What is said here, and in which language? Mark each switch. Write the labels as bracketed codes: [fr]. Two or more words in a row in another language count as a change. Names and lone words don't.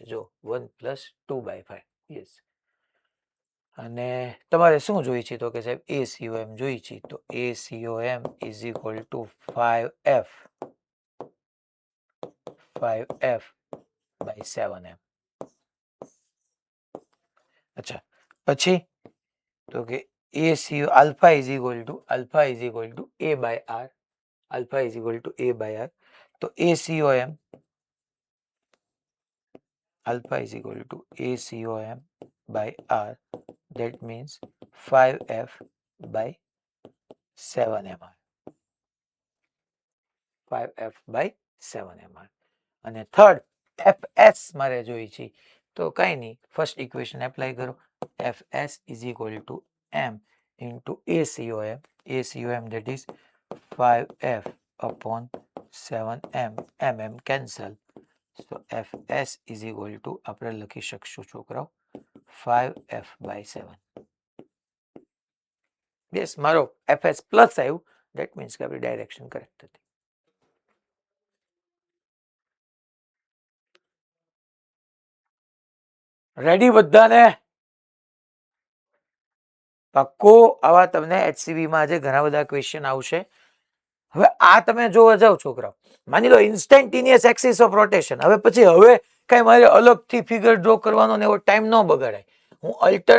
[gu] જો 1 પ્લસ 2/5. યસ. અને તમારે શું જોઈ છે તો કે સાહેબ ACOM જોઈ છે, તો ACOM [en] is equal to 5f by 7m. અચ્છા, [gu] પછી તો કે [en] ACO alpha is equal to a by r, alpha is equal to a by r. તો ACOM alpha is equal to ACOM by r, that means 5f by 7mr. 5f by 7mr. [gu] અને થર્ડ fs મારે જોઈ છે, તો કઈ નહીં, [en] first equation apply [gu] કરો. [en] fs is equal to m into ACOM that is 5f upon 7m, mm cancel. So fs is equal to [gu] આપણે લખી શકશું છોકરાઓ [en] 5f by 7. [gu] યસ, મારો fs પ્લસ આવ્યું, [en] that means [gu] કે આપણી [en] direction correct [gu] હતી. રેડી બધાને? પાક્કું? આવા તમને HCV માં આજે ઘણા બધા ક્વેશ્ચન આવશે. હવે આ તમે જોવા જાવ છોકરાઓ, માની લો [en] instantaneous axis of rotation, [gu] હવે પછી હવે કઈ મારે અલગથી [en] figure draw [gu] કરવાનો ને એવો ટાઈમ ન બગાડાય.